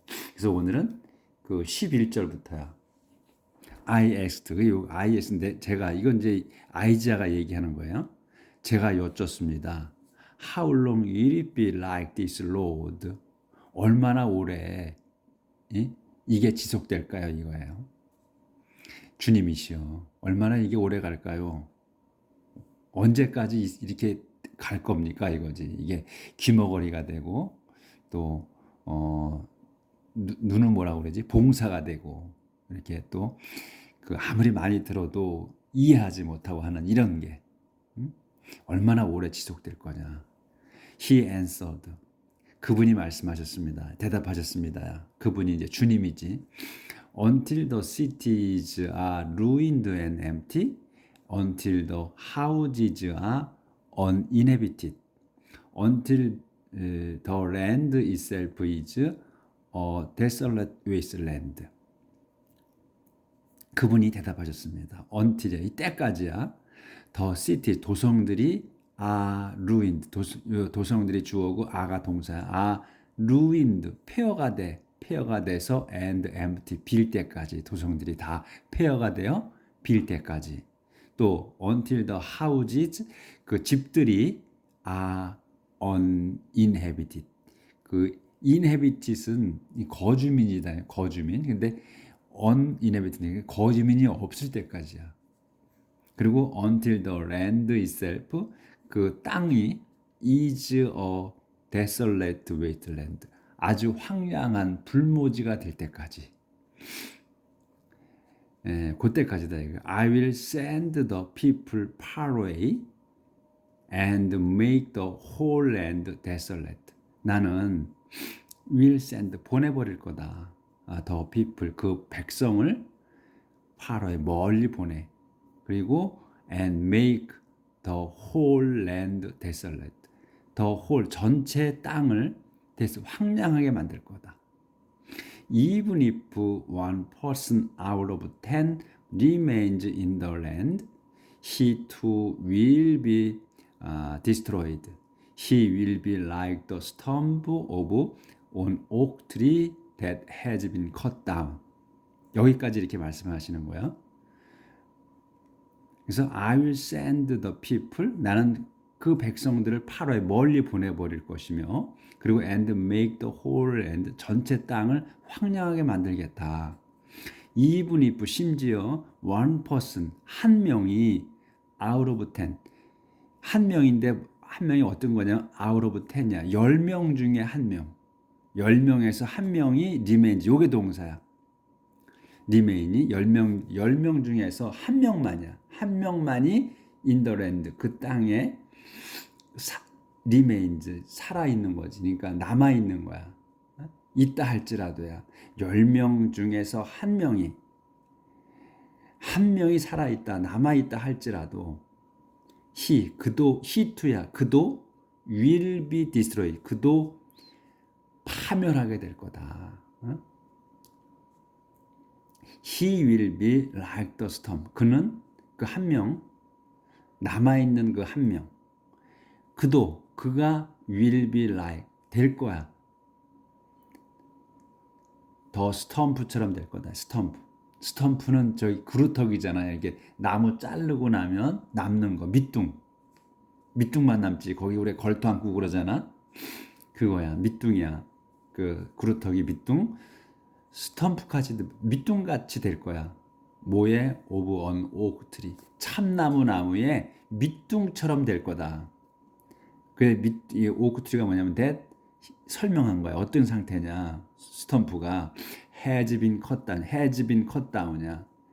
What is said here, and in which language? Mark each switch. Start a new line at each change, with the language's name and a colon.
Korean: 그래서 오늘은 11절부터야.
English: I asked, I ask
Korean: 인데 이건 이제 아이자가 얘기하는 거예요. 제가 여쭙습니다.
English: How long will it be like this, Lord?
Korean: 얼마나 오래 이게 지속될까요? 이거예요. 주님이시여, 얼마나 이게 오래 갈까요? 언제까지 이렇게 갈 겁니까? 이거지. 이게 귀머거리가 되고 또 눈은 뭐라고 그러지? 봉사가 되고, 이렇게 또 아무리 많이 들어도 이해하지 못하고 하는 이런 게 얼마나 오래 지속될 거냐.
English: He answered.
Korean: 그분이 말씀하셨습니다. 대답하셨습니다. 그분이 이제 주님이지.
English: Until the cities are ruined and empty, until the houses are uninhabited, until the land itself is a desolate wasteland.
Korean: 그분이 대답하셨습니다.
English: until,
Korean: 이 때까지야.
English: the city,
Korean: 도성들이
English: are ruined,
Korean: 도성들이 주어고 아가 동사야.
English: are ruined,
Korean: 폐허가 돼서
English: and empty,
Korean: 빌 때까지. 도성들이 다 폐허가 되어 빌 때까지. 또
English: until the houses,
Korean: 집들이
English: are uninhabited,
Korean: inhabited은 거주민이다. 거주민. 근데 uninhabited 거주민이 없을 때까지야. 그리고
English: until the land itself
Korean: 그 땅이
English: is a desolate wasteland
Korean: 아주 황량한 불모지가 될 때까지. 그때까지다 이거.
English: I will send the people far away and make the whole land desolate.
Korean: 나는
English: will send
Korean: 보내버릴 거다.
English: the people
Korean: 그 백성을
English: far away
Korean: 멀리 보내. 그리고
English: and make the whole land desolate. the whole
Korean: 전체 땅을 황량하게 만들 거다.
English: Even if one person out of 10 remains in the land, he too will be destroyed. He will be like the stump of an oak tree that has been cut down.
Korean: 여기까지 이렇게 말씀하시는 거예요. 그래서
English: I will send the people,
Korean: 나는 그 백성들을 팔아에 멀리 보내버릴 것이며, 그리고
English: and make the whole land,
Korean: 전체 땅을 황량하게 만들겠다.
English: even if
Korean: 심지어
English: one person,
Korean: 한 명이
English: out of 10,
Korean: 한 명인데 한 명이 어떤 거냐?
English: out of 10
Korean: 이야. 10명 중에 한 명. 10명에서 한 명이
English: remains,
Korean: 요게 동사야. remain이 10명 중에서 한 명만이야. 한 명만이
English: in the land,
Korean: 그 땅에
English: remains,
Korean: 살아있는 거지. 그러니까 남아있는 거야. 있다 할지라도야. 10명 중에서 한 명이 살아있다, 남아있다 할지라도
English: he to
Korean: 야. 그도
English: will be destroyed.
Korean: 그도 파멸하게 될 거다.
English: He will be like the storm.
Korean: 그는 그 한 명, 남아있는 그 한 명. 그가
English: will be like,
Korean: 될 거야. 더 스톰프처럼 될 거다. 스톰프는 저기 그루터기잖아요. 이게 나무 자르고 나면 남는 거. 밑둥만 남지. 거기 우리 걸터 안고 그러잖아. 그거야. 밑둥이야. 그 그루터기 밑둥. 스톰프까지도 밑둥같이 될 거야.
English: 모에 오브 언 오크 트리.
Korean: 참나무 나무의 밑둥처럼 될 거다. 이 오크 트리가 뭐냐면 설명한 거야. 어떤 상태냐.
English: 스톰프가 has been cut down이야.